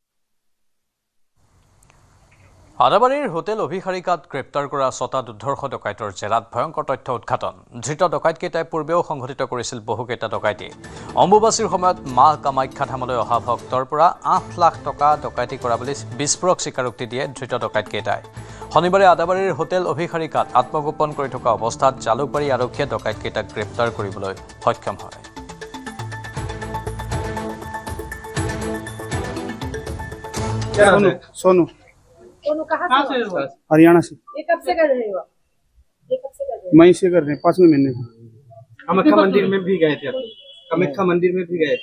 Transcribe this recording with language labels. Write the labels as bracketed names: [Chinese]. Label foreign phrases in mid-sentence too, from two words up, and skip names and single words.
[Assamese] আদাবাৰীৰ হোটেল অভিসাৰিকাত গ্ৰেপ্তাৰ কৰা 6টা দুৰ্ধৰ্ষ ডকাইতৰ জেৰাত ভয়ংকৰ তথ্য উদ্ঘাটন ধৃত ডকাইতকেইটাই পূৰ্বেও সংঘটিত কৰিছিল বহুকেইটা ডকাইতি অম্বুবাচীৰ সময়ত মা কামাখ্যা ধামলৈ অহা ভক্তৰ পৰা 8 লাখ টকা ডকাইতি কৰা বুলি বিস্ফোৰক স্বীকাৰোক্তি দিয়ে ধৃত ডকাইতকেইটাই শনিবাৰে আদাবাৰীৰ হোটেল অভিসাৰিকাত আত্মগোপন কৰি থকা অৱস্থাত জালুকবাৰী আৰক্ষীয়ে ডকাইতকেইটাক গ্ৰেপ্তাৰ কৰিবলৈ সক্ষম হয় [Hindi] सोनू कहाँ से हरियाणा से ये कब से कर रहे हो ये कब से कर रहे मई से कर रहे हैं 5वें महीने से कामाख्या मंदिर में भी गए थे कामाख्या मंदिर में भी गए थे